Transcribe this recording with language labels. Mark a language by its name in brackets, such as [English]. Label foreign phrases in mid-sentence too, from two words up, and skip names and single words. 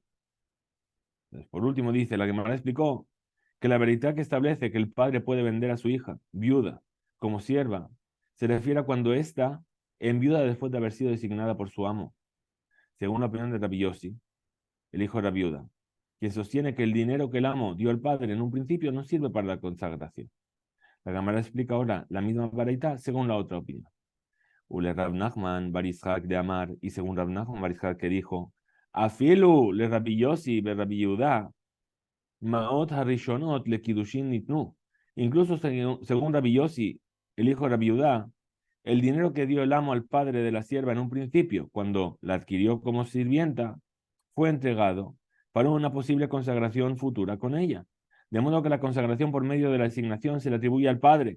[Spanish] Entonces, por último, dice, la Gemara explicó que la verdad que establece que el padre puede vender a su hija, viuda, como sierva, se refiere a cuando ésta enviuda después de haber sido designada por su amo, según la opinión de Rabbi Yossi, el hijo de la viuda, quien sostiene que el dinero que el amo dio al padre en un principio no sirve para la consagración. La Gemara explica ahora la misma baraita según la otra opinión. [Aramaic] ולרב נחמן בר יצחק דאמר, [Spanish] y según Rab Nachman Barishak que dijo, [Aramaic] אפילו לרבי יוסי ברבי יהודה מעות הראשונות לקידושין ניתנו. [Spanish] Incluso según Rabbi Yossi el hijo de Rabbi Judá, el dinero que dio el amo al padre de la sierva en un principio, cuando la adquirió como sirvienta, fue entregado para una posible consagración futura con ella. De modo que la consagración por medio de la asignación se le atribuye al padre.